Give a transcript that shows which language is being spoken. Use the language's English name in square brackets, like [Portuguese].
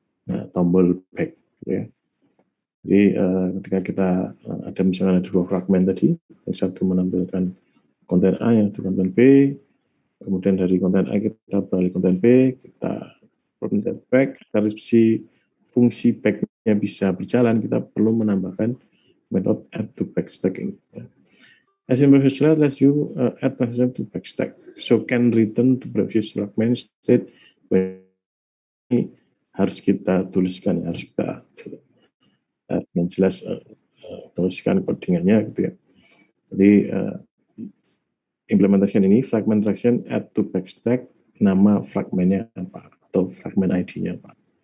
[Indonesian] Nah, tombol back gitu ya. Jadi ketika kita ada misalnya ada dua fragment tadi, yang satu menampilkan konten A, yang satu konten B, kemudian dari konten A kita beralih konten B, kita konten back, agar si fungsi back-nya bisa berjalan, kita perlu menambahkan metode add to backstacking. [English] As in previous slide, let's you add transaction to backstack. So can return to previous fragment state. [Indonesian] Ini harus kita tuliskan, harus kita dengan jelas tuliskan codingannya gitu ya. Jadi implementasikan ini fragment transaction add to backstack, nama fragmentnya apa atau fragment ID-nya apa.